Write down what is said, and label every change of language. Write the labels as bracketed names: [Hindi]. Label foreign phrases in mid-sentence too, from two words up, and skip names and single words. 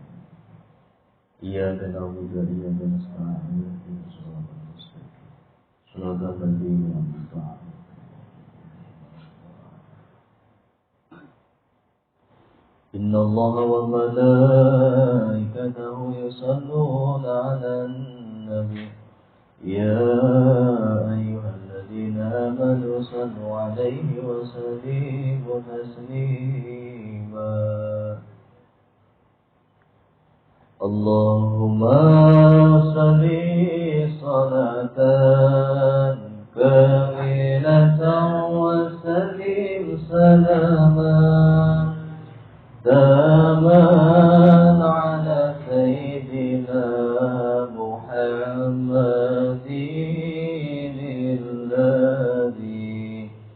[Arabic] إياك نعبد وإياك نستعين. اهدنا الصراط المستقيم صراط الذين أنعمت عليهم. إن الله وملائكته يصلون على النبي. يا أيها الذين آمنوا صلوا عليه وسلموا تسليما. اللهم صل صلاة كاملة وسلم سلاما تاما على سيدنا محمد الذي